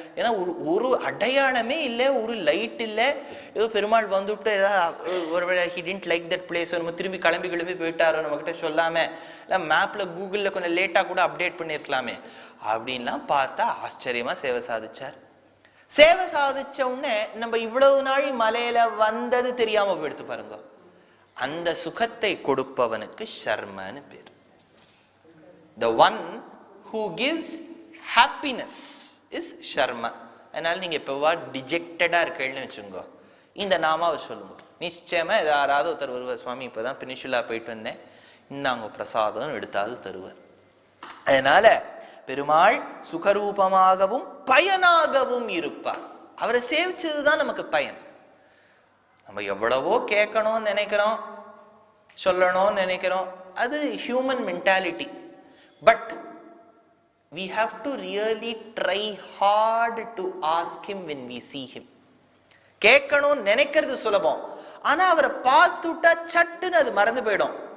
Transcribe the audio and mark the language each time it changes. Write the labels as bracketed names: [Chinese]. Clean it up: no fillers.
[Tamil] ஏன்னா ஒரு அடையாளமே இல்லை, ஒரு லைட் இல்லை. ஏதோ பெருமாள் வந்துவிட்டு ஏதாவது ஒருவேளை [English] he didn't like that place, [Tamil] நம்ம திரும்பி கிளம்பி போயிட்டாரோ, நம்மகிட்ட சொல்லாம, இல்லை மேப்ல கூகுளில் கொஞ்சம் லேட்டா கூட அப்டேட் பண்ணியிருக்கலாமே அப்படின்லாம் பார்த்தா ஆச்சரியமா சேவை சாதிச்சார். சேவை சாதிச்ச உடனே நம்ம இவ்வளவு நாள் மலையில வந்தது தெரியாம போயிடுத்து பாருங்க. அந்த சுகத்தை கொடுப்பவனுக்கு ஷர்மன்னு பேர். [English] The one who gives happiness is Sharma. [Tamil] அதனால நீங்க இப்பவா டிஜெக்டடா இருக்கேன்னு வச்சுங்க, இந்த நாமாவை சொல்லுங்க. நிச்சயமா யாராவது ஒருத்தர் வருவார், சுவாமி இப்பதான் பெனிசுலா போயிட்டு வந்தேன், இந்தாங்க பிரசாதம் எடுத்தாவது தருவார். அதனால பெருமாள் சுகரூபமாகவும் பயனாகவும் இருப்பார். அவரை சேவிச்சதுதான் நமக்கு பயன். நம்ம எவ்வளவோ கேட்கணும்னு நினைக்கிறோம், சொல்லணும்னு நினைக்கிறோம், அது human mentality. [English] But we have to really try hard to ask him when we see him. [Tamil] கேட்கணும் நினைக்கிறது சுலபம், ஆனா அவரை பார்த்துட்டா சட்டுன்னு அது மறந்து போயிடும்.